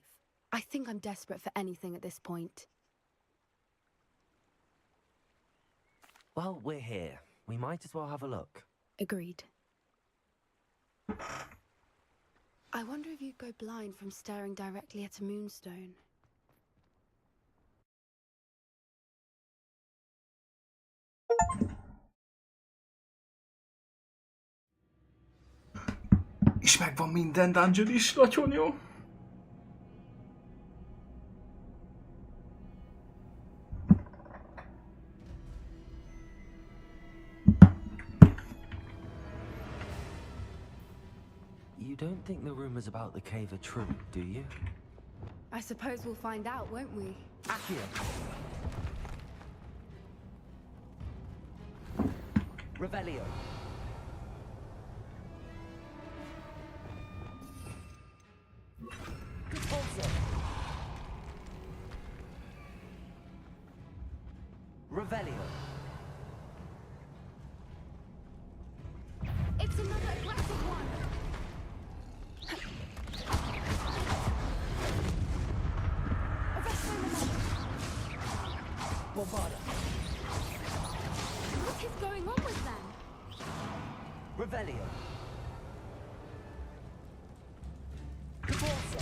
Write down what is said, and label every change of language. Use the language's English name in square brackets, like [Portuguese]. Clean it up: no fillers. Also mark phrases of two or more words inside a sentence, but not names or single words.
[English] I think I'm desperate for anything at this point. Well, we're here. We might as well have a look. Agreed. I wonder if you'd go blind from staring directly at a moonstone. [Hungarian] És megvan minden dungeon is, nagyon jó. [English] You don't think the rumors about the cave are true, do you? I suppose we'll find out, won't we? Accio! Revelio! Revelio! It's another aggressive one! Bombarda! What is going on with them? Revelio! Caporso!